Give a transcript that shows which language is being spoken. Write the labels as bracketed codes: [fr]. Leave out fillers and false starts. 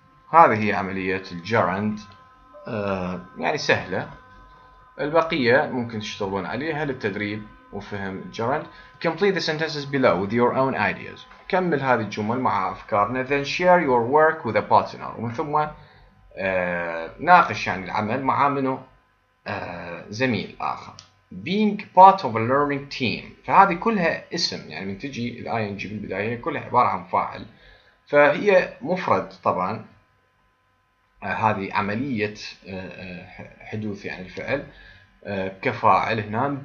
[ar] هذه هي عملية الجرند يعني سهلة. البقية ممكن تشتغلون عليها للتدريب وفهم الجرند. [en] Complete the sentences below with your own ideas. [ar] كمل هذه الجمل مع أفكارنا. [en] Then share your work with a partner. [ar] ومن ثم ناقش يعني العمل مع منه زميل آخر. [en] Being part of a learning team. [ar] فهذه كلها اسم يعني من تجي ال ing بالبداية كلها عبارة عن فاعل. فهي مفرد طبعا هذه عملية حدوث يعني الفعل كفاعل هنا.